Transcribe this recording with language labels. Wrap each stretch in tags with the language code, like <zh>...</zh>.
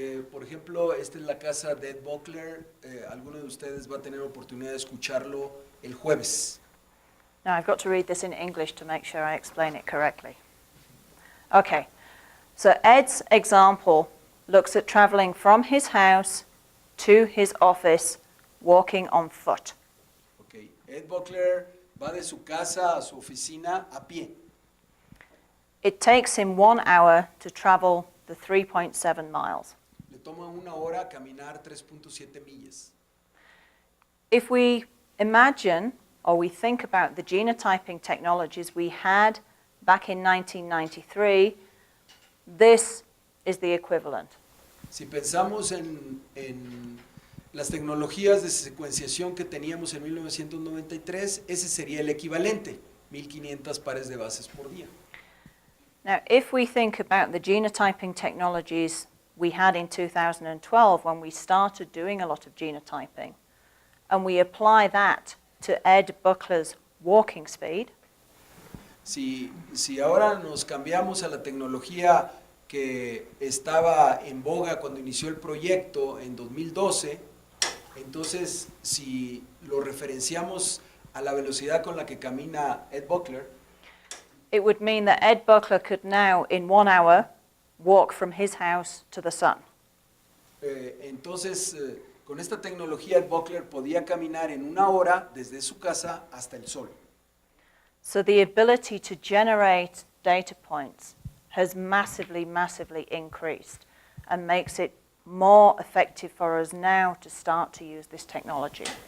<es>Por ejemplo, esta es la casa de Ed Buckler. Alguno de ustedes va a tener oportunidad de escucharlo el jueves.</es> <en>Now I've got to read this in English to make sure I explain it correctly. Okay, so Ed's example looks at traveling from his house to his office walking on foot.</en> <es>Okay. Ed Buckler va de su casa a su oficina a pie.</es> <en>It takes him 1 hour to travel the 3.7 miles.</en> <es>Le toma 1 hora caminar 3.7 millas.</es> <en>If we imagine or we think about the genotyping technologies we had back in 1993, this is the equivalent.</en> <es>Si pensamos en las tecnologías de secuenciación que teníamos en 1993, ese sería el equivalente, 1,500 pares de bases por día.</es> <en>Now, if we think about the genotyping technologies we had in 2012 when we started doing a lot of genotyping, and we apply that to Ed Buckler's walking speed,</en> <es>Si ahora nos cambiamos a la tecnología que estaba en boga cuando inició el proyecto en 2012, entonces si lo referenciamos a la velocidad con la que camina Ed Buckler,</es> <en>it would mean that Ed Buckler could now, in 1 hour, walk from his house to the sun.</en> <es>entonces con esta tecnología Ed Buckler podía caminar en 1 hora desde su casa hasta el sol.</es> <en>So the ability to generate data points has massively, massively increased and makes it more effective for us now to start to use this technology.</en>